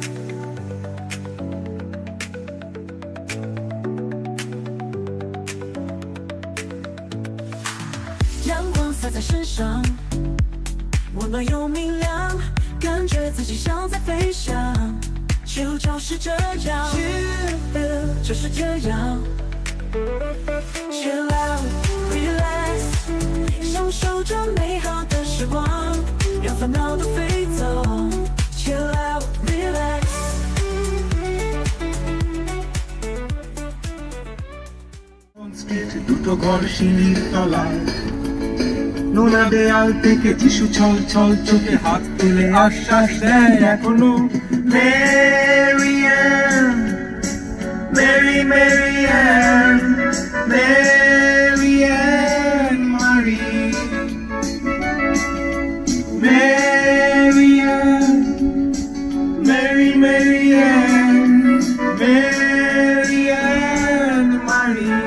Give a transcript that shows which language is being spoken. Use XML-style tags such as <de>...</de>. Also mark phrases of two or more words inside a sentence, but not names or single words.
<zh>阳光洒在身上，温暖又明亮，感觉自己像在飞翔。就就是这样，就是这样。</zh> <en>Chill out, relax，</en> <zh>享受着美好的时光，让烦恼都飞走。</zh> <en>Chill out, relax。</en> <bn>দুটো ঘর সিঁড়ির তলায় নোনা দেয়াল থেকে যিশু ছল ছল চোখে হাত তুলে আশ্বাস দেয় এখনো মেরি অ্যান, মেরি মেরি অ্যান, মেরি অ্যান মারি, মেরি অ্যান, মেরি মেরি অ্যান, মেরি অ্যান মারি।</bn>